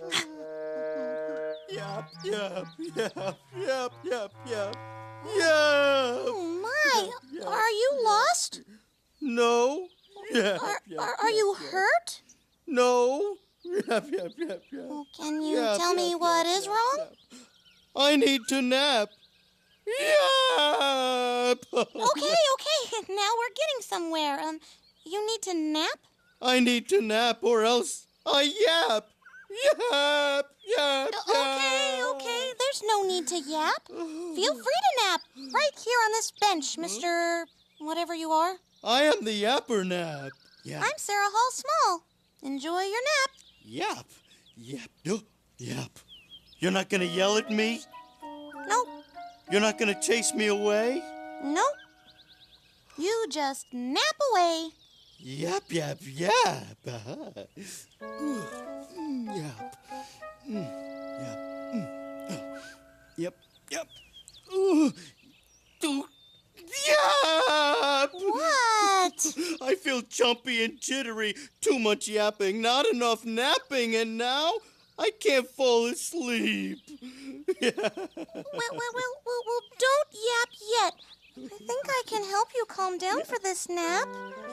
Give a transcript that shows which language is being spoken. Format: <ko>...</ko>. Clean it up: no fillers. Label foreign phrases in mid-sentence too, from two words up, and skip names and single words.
<en>Yap, yap, yap, yap, yap, yap. Yap. Oh, my. Are you lost? No. Yap, Are you hurt? No. Yap, yap, yap, yap. Well, can you Yap, tell me yap, what yap, is yap, wrong? yap. I need to nap. Yap. Okay. Now we're getting somewhere. You need to nap? I need to nap or else I yap. Yap, yap, yap. Okay. There's no need to yap. Feel free to nap right here on this bench, Mr. Whatever you are. I am the yapper nap. Yap. I'm Sarah Hall Small. Enjoy your nap. Yap. Yap. Yap. You're not gonna yell at me? Nope. You're not gonna chase me away? Nope. You just nap away. Yap, yap, yap. Yap. Yap. Yep, yep. Yap! What? I feel jumpy and jittery. Too much yapping, not enough napping, and now I can't fall asleep. Well, don't yap yet. I think I can help you calm down for this nap.</en>